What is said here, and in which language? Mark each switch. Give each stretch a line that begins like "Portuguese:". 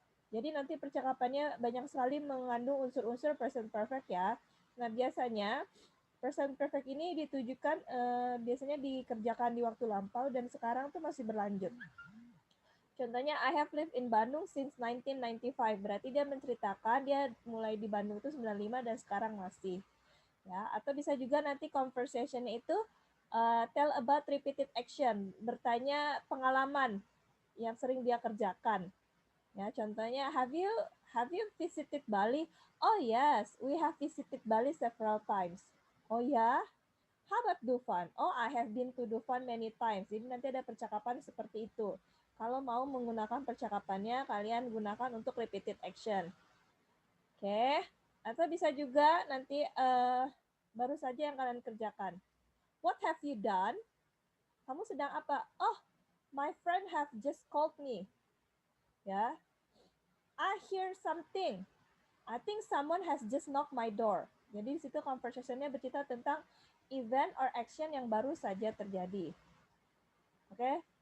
Indonesian: Jadi nanti percakapannya banyak sekali mengandung unsur-unsur present perfect ya. Nah, biasanya present perfect ini ditujukan biasanya dikerjakan di waktu lampau dan sekarang tuh masih berlanjut. Contohnya
English: I have lived in Bandung since 1995.
Indonesian: Berarti dia menceritakan dia mulai di Bandung itu 95 dan sekarang masih. Ya, atau bisa juga nanti conversation-nya itu
English: tell about repeated action,
Indonesian: bertanya pengalaman yang sering dia kerjakan. Ya, contohnya
English: have you visited Bali? Oh yes, we have visited Bali several times. Oh ya? How about Dufan? Oh, I have been to Dufan many times.
Indonesian: Jadi nanti ada percakapan seperti itu. Kalau mau menggunakan percakapannya, kalian gunakan untuk repeated action. Oke. Atau bisa juga nanti baru saja yang kalian kerjakan.
English: What have you done?
Indonesian: Kamu sedang apa?
English: Oh, my friend have just called me. Ya. I hear something. I think someone has just knocked my door.
Indonesian: Jadi di situ conversation-nya bercerita tentang
English: event or action
Indonesian: yang baru saja terjadi. Oke?